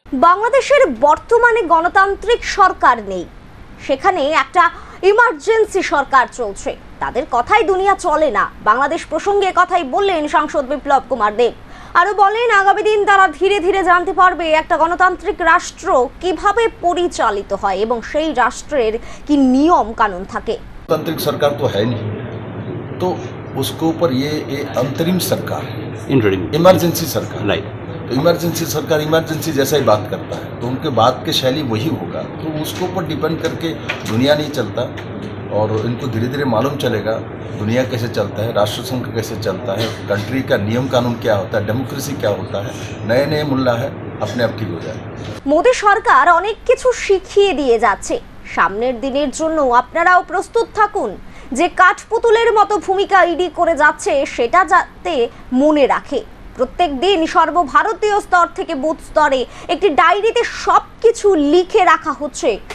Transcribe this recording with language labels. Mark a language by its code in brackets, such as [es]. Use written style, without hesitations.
[bn] বাংলাদেশের বর্তমানে গণতান্ত্রিক সরকার নেই, সেখানে একটা ইমার্জেন্সি সরকার চলছে। তাদের কথাই দুনিয়া চলে না। বাংলাদেশ প্রসঙ্গে কথাই বললেন সাংসদ বিপ্লব কুমার দেব। আরো বলেন, আগামী দিন তারা ধীরে ধীরে জানতে পারবে একটা গণতান্ত্রিক রাষ্ট্র কিভাবে পরিচালিত হয় এবং সেই রাষ্ট্রের কি নিয়ম কানুন থাকে। [hi] तांत्रिक सरकार तो है नहीं, तो उसके ऊपर ये अंतरिम सरकार है, इमरजेंसी सरकार। राइट। तो इमरजेंसी सरकार इमरजेंसी जैसा ही बात करता है, तो उनके बात की शैली वही होगा, तो उसके ऊपर डिपेंड करके दुनिया नहीं चलता। और इनको धीरे धीरे मालूम चलेगा दुनिया कैसे चलता है, राष्ट्रसंघ कैसे चलता है, कंट्री का नियम कानून क्या होता है, डेमोक्रेसी क्या होता है। नए नए मुल्ला है, अपने आप ठीक हो जाए। [bn] মোদী সরকার অনেক কিছু শিখিয়ে দিয়ে যাচ্ছে। সামনের দিনের জন্য আপনারাও প্রস্তুত থাকুন যে কাঠপুতুলের মতো ভূমিকা ইডি করে যাচ্ছে সেটা যাতে মনে রাখে। প্রত্যেক দিন সর্বভারতীয় স্তর থেকে বুথ স্তরে একটি ডায়েরিতে সবকিছু লিখে রাখা হচ্ছে।